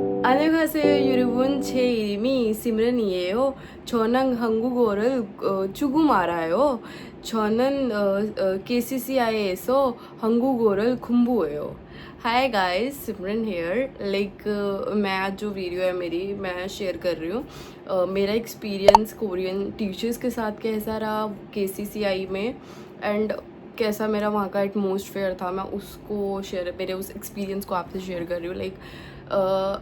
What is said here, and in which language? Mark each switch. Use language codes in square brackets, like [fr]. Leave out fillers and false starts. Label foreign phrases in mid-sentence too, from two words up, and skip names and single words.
[ko] 안녕하세요 여러분. 제 이름이 시므런이에요. 저는 한국어를 조금 알아요. 저는 KCCI에서 한국어를 공부해요. [en] Hi guys, Simran here. [hi] मैं आज जो वीडियो है मेरी मैं शेयर कर रही हूँ मेरा एक्सपीरियंस [en] Korean teachers [hi] के साथ कैसा रहा KCCI में, एंड कैसा मेरा वहाँ का एटमॉस्फेयर था। मैं उसको शेयर, मेरे उस एक्सपीरियंस को आपसे शेयर कर रही हूँ।